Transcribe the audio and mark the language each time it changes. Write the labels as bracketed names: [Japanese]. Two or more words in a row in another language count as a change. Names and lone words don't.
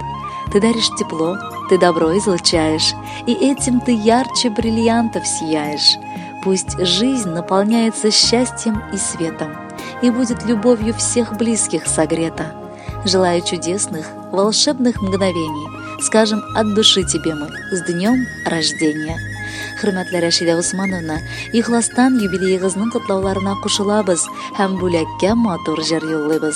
[Russian] Ты даришь тепло, ты добро излучаешь, и этим ты ярче бриллиантов сияешь. Пусть жизнь наполняется счастьем и светом, и будет любовью всех близких согрета. Желаю чудесных, волшебных мгновений. Скажем от души тебе мы с днем рождения. [Tatar] Хөрмәтле Рәшидә Усмановна, ихластан юбилейыгызның котлауларына кушылабыз һәм бүләккә матур җыр юллыйбыз.